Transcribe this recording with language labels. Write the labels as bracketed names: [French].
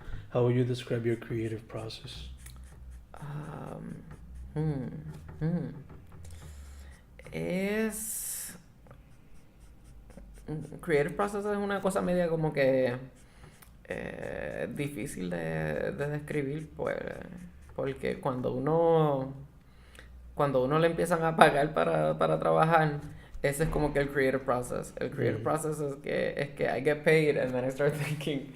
[English] How would you describe your creative process? um, hmm, hmm. [Spanish] Es creative process es una cosa media como que difícil de describir, pues, porque cuando uno le empiezan a pagar para trabajar, ese es como que el creative process. El creative Mm. [English] process [Spanish] es que [English] I get paid and then I start thinking.